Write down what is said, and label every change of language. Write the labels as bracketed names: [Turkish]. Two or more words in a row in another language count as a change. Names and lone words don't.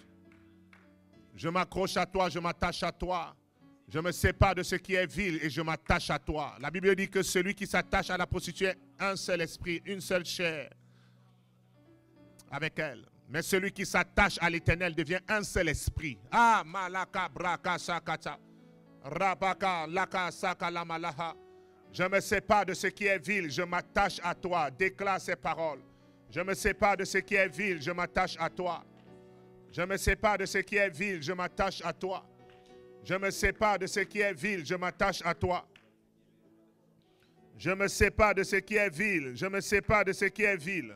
[French] Je m'accroche à toi, je m'attache à toi. Je me sépare de ce qui est vil et je m'attache à toi. La Bible dit que celui qui s'attache à la prostituée, un seul esprit, une seule chair avec elle. Mais celui qui s'attache à l'Éternel devient un seul esprit. Ah, malaka braka sakata. Rabaka laka sakala malaha. Je me sépare de ce qui est vil, je m'attache à toi. Déclare ces paroles. Je me sépare de ce qui est vil, je m'attache à toi. Je me sépare de ce qui est vil, je m'attache à toi. Je me sépare de ce qui est vil, je m'attache à toi. Je me sépare de ce qui est vil, je me sépare de ce qui est vil.